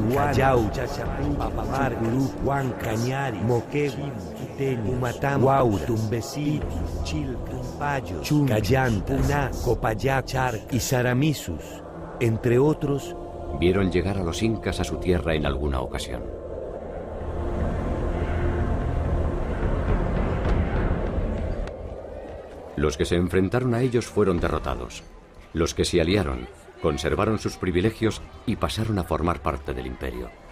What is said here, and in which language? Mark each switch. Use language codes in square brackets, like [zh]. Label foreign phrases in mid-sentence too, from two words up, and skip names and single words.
[es] Callao, Papamar, Huan, Cañari, Moquegua, Quiteño, Humatam, Huaura, Tumbesí, Chilca, Payo, Callanta, Puná, Copayac, Charca y Saramisus, entre otros, vieron llegar a los incas a su tierra en alguna ocasión. Los que se enfrentaron a ellos fueron derrotados, Los que se aliaron conservaron sus privilegios y pasaron a formar parte del imperio.